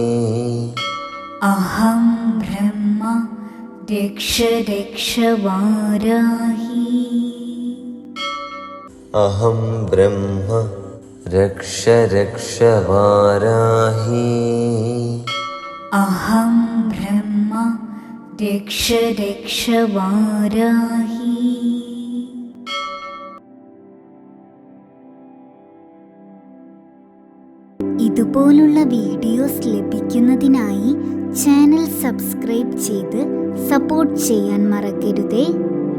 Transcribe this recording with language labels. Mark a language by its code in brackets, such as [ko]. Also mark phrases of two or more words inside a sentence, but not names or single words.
[sa] अहं ब्रह्मा रक्ष रक्ष वाराही। अहं ब्रह्म रक्ष रक्ष वाराही। अहं ब्रह्मा रक्ष रक्ष वाराही। [ml] ഇതുപോലുള്ള വീഡിയോസ് ലഭിക്കുന്നതിനായി ചാനൽ സബ്സ്ക്രൈബ് ചെയ്ത് സപ്പോർട്ട് ചെയ്യാൻ മറക്കരുതേ.